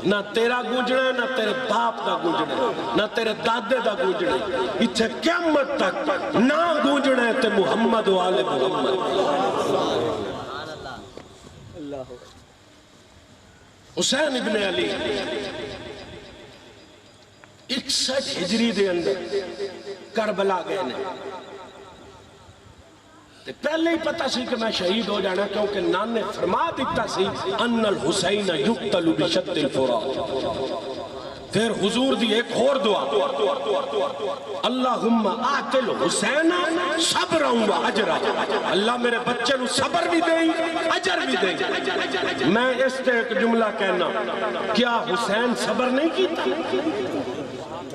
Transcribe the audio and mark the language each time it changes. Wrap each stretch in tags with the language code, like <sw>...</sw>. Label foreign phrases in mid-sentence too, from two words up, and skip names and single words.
<pa>نہ تیرا گونجنا ہے نہ تیرے باپ دا گونجنا ہے نہ تیرے دادے دا گونجنا ہے اتھے قیامت تک نہ گونجنا ہے تے محمد و آل محمد حسین ابن علی 61 ہجری دے اندر کربلا گئے نے پہلے ہی پتا سی کہ میں شہید ہو جانا کیونکہ نان نے فرما دیتا سی</pa> <ar>ان الحسین یقتل بشد الفرات</ar> <pa>پھر حضور دی ایک اور دعا</pa> <ar>اللہم آتل حسین صبر و</ar> <pa>اجرا اللہ میرے بچے نو صبر بھی دیں اجر بھی دیں میں اس تے ایک جملہ کہنا کیا حسین صبر نہیں کیتا</pa>